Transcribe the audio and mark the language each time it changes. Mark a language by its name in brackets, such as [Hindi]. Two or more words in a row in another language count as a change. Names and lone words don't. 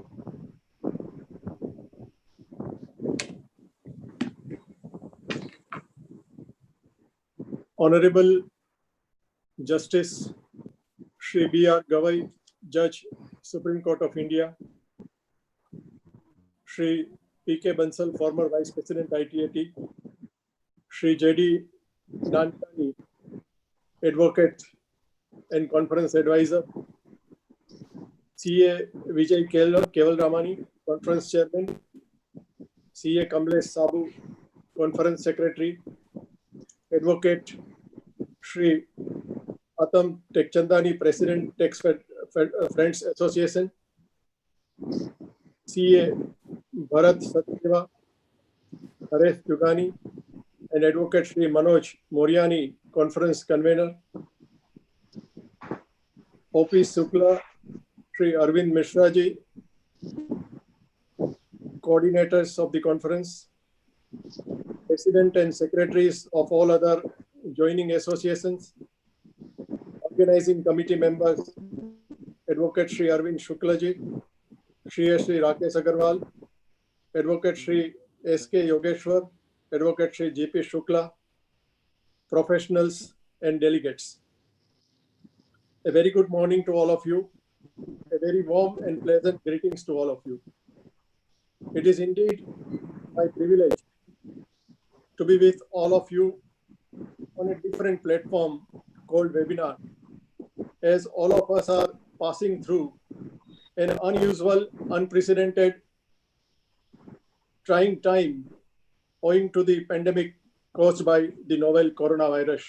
[English] Honorable Justice Shri B.R. Gavai, Judge, Supreme Court of India, Shri P.K. Bansal, former Vice President ITAT, Shri J.D. Nantani, Advocate and Conference Advisor, C.A. Vijay Kewalramani, Conference Chairman, C.A. Kamlesh Sabu, Conference Secretary, Advocate Shri Atam Tekchandani, President, Tax Friends Association, C.A. Bharat Satyeva, Haresh Jugani, and Advocate Shri Manoj Moriani, Conference Convener, O.P. Sukla, Shri Arvind Mishraji, coordinators of the conference, President and Secretaries of all other joining associations, organizing committee members, Advocate Shri Arvind Shuklaji, Shri Rakesh Agarwal, Advocate Shri S.K. Yogeshwar, Advocate Shri G.P. Shukla, professionals and delegates. A very good morning to all of you. A very warm and pleasant greetings to all of you. It is indeed my privilege to be with all of you on a different platform called webinar, as all of us are passing through an unusual, unprecedented, trying time owing to the pandemic caused by the novel coronavirus.